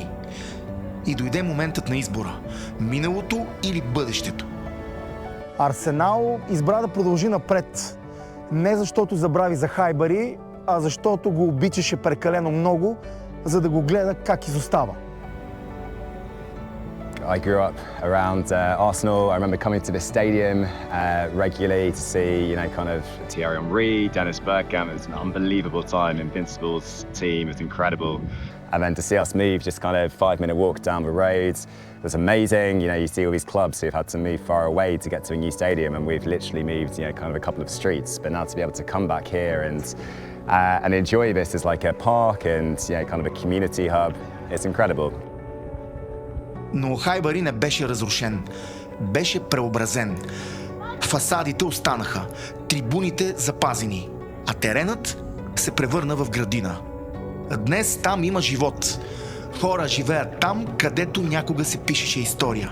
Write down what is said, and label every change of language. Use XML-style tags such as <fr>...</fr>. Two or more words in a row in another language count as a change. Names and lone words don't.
<bg>И дойде моментът на избора – миналото или бъдещето. Арсенал избра да продължи напред. Не защото забрави за Highbury, а защото го обичаше прекалено много, за да го гледа как изостава.</bg> <en>I grew up around Arsenal. I remember coming to this stadium regularly to see, kind of Thierry Henry, Dennis Bergkamp. It was an unbelievable time. Invincible's team was incredible. And then to see us move just kind of 5-minute walk down the road was amazing. You see all these clubs who've had to move far away to get to a new stadium, and we've literally moved, kind of a couple of streets. But now to be able to come back here and enjoy this as like a park and kind of a community hub, it's incredible.</en> <bg>Но Highbury не беше разрушен. Беше преобразен. Фасадите останаха, трибуните запазени, а теренът се превърна в градина. Днес там има живот. Хора живеят там, където някога се пишеше история.</bg>